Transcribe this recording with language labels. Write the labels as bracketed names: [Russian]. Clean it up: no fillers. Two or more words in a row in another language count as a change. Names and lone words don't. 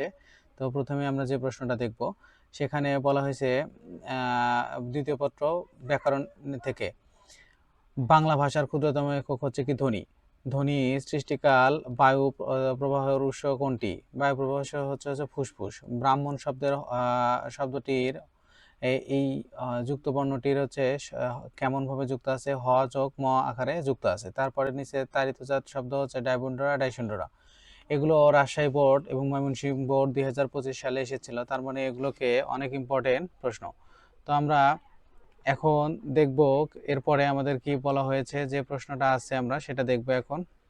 [Bangla] তো প্রথমে আমরা যে প্রশ্নটা দেখব, সেখানে বলা হয়েছে দ্বিতীয় পত্র ব্যাকরণ থেকে বাংলা ভাষার ক্ষুদ্রতম একক হচ্ছে কি ধ্বনি। ধ্বনি সৃষ্টিকাল বায়ু প্রবাহের উৎস কোনটি? বায়ু প্রবাহ হচ্ছে ফুসফুস। ব্রাহ্মণ শব্দটির এই যুক্ত বর্ণটির হচ্ছে কেমনভাবে যুক্ত আছে? হ যোগ ম আকারে যুক্ত আছে। তারপরে নিচে তাড়িতজাত শব্দ হচ্ছে ডাইবুন্ডরা ডাইসুন্ডরা। এগুলো রাজশাহী বোর্ড এবং ময়মনসিংহ বোর্ড 2025 সালে এসেছিল। তার মানে এগুলোকে অনেক ইম্পর্টেন্ট প্রশ্ন। তো আমরা এখন দেখব এরপরে আমাদের কি বলা হয়েছে, যে প্রশ্নটা আছে আমরা সেটা দেখব এখন।